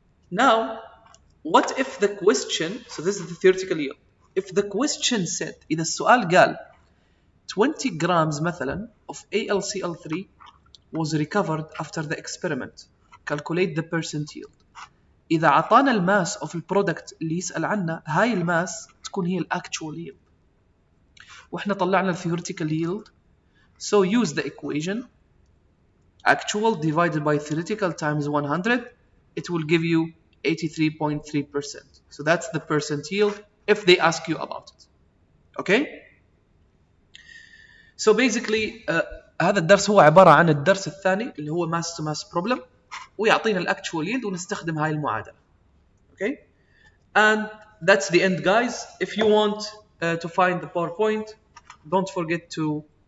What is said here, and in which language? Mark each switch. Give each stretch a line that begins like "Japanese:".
English: Now, what if the question, so this is the theoretical yield. If the question said,
Arabic: إذا السؤال قال
English: 20 grams مثلا of AlCl3 was recovered after the experiment, calculate the percent yield.
Arabic: إذا عطانا الماس of البرودكت اللي يسأل عنه، هاي الماس تكون هي actual yield. وإحنا طلعنا
English: theoretical yield. So use the equation actual divided by theoretical times 100, it will give you 83.3%. So that's the percent yield if they ask you about it. Okay? So basically
Arabic: هذا الدرس هو عبارة عن الدرس الثاني اللي هو
English: mass to mass problem,
Arabic: ويعطينا الأكتشوال yield ونستخدم هاي المعادلة.
English: Okay? And that's the end, guys. If you want to find the PowerPoint, don't forget to